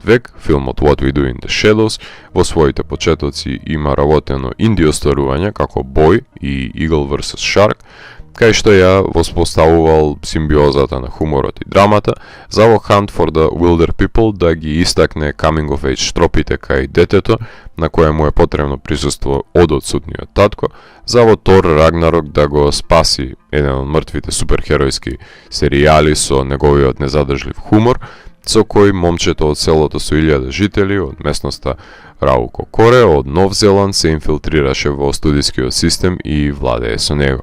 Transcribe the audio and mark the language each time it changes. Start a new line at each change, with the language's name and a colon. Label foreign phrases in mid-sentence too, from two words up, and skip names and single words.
Macedonian: век, филмот What We Do in the Shadows. Во своите почетоци има работено инди остварување како Boy и Eagle vs. Shark, кај што ја воспоставувал симбиозата на хуморот и драмата, за во Hunt for the Wilder People да ги истакне
English: coming of age
Macedonian: тропите кај детето, на кое му е потребно присуство од одсутниот татко, за во Тор Рагнарок да го спаси еден од мртвите суперхеројски серијали со неговиот незадржлив хумор, со кој момчето од селото со 1000 жители од местноста Раукокоре од Нов Зеланд се инфилтрираше во студискиот систем и владее со него.